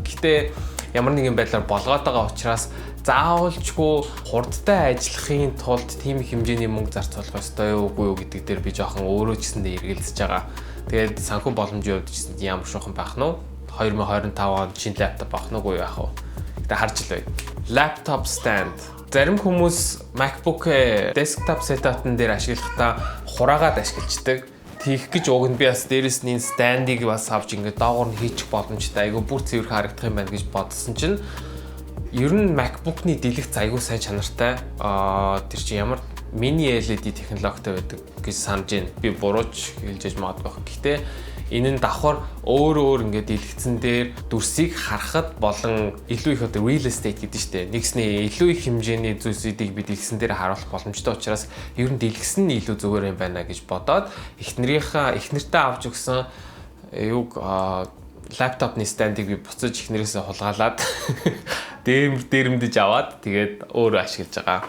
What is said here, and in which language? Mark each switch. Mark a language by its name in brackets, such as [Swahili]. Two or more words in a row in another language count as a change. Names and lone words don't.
[Mongolian] Гэтэ ямар нэгэн байдлаар болгоод байгаа учраас заавалчгүй хурдтай ажиллахын тулд тийм хэмжээний мөнгө зарцуулах ёстой юу гэдэг дээр би жоохон өөрөө ч гэсэндээ эргэлзэж байгаа. Тэгээд санхүү боломжийн хувьд ч гэсэн ямар шухан байх нь вэ? 2025 онд шинэ лаптоп авах нь уу яах вэ? Гэтэ харж л бай. [English] Laptop stand. [Mongolian] Зарим хүмүүс MacBook-ээ [English] desktop setup- [Mongolian] н дээр ашиглахдаа хураагаад ашиглаждаг. Тийх гэж уг нь би бас дээрэс нь stand-ыг бас авч ингээд доогоор нь хийчих боломжтой. Айгу бүр цэвэрхэн харагдах юм байна гэж бодсон чинь ер нь MacBook-ны дэлгэц айгу сайн чанартай. Тэр чинь ямар [English] mini LED [Mongolian] технологитой байдаг гэж санаж байна. Би бурууч хэлж магадгүй байх. Гэхдээ энэ нь давхар өөр ингээд дэлгэцэн дээр дүрсийг харахад болон илүү их одоо [English] real estate [Mongolian] гэдэг нь шүү дээ. Нэгснээ илүү их хэмжээний зүйлсүүдийг би дэлгэцэн дээр харуулах боломжтой учраас ер нь дэлгэсэн нь илүү зүгээр юм байна гэж бодоод эхнэртээ авч өгсөн лаптопны стандыг би буцаж эхнэрээсээ хулгаалаад дээрэмдэж аваад тэгээд өөрөө ашиглаж байгаа.